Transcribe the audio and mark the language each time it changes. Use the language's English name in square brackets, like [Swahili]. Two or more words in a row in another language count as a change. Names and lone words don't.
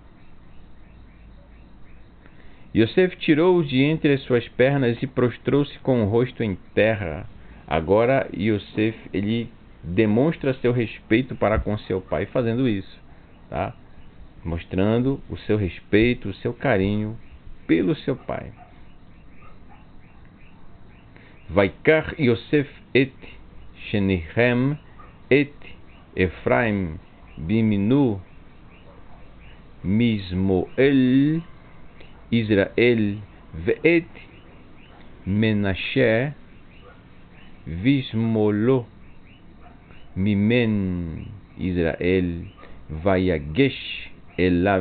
[Portuguese] Yosef tirou-o de entre as suas pernas e prostrou-se com o rosto em terra. Agora Yosef, ele demonstra seu respeito para com seu pai fazendo isso, tá? Mostrando o seu respeito, o seu carinho pelo seu pai. [Hebrew] ויקח יוסף את שניהם את אפרים בימינו משמאל ישראל ואת מנשה בשמאלו מימין ישראל ויגש אליו.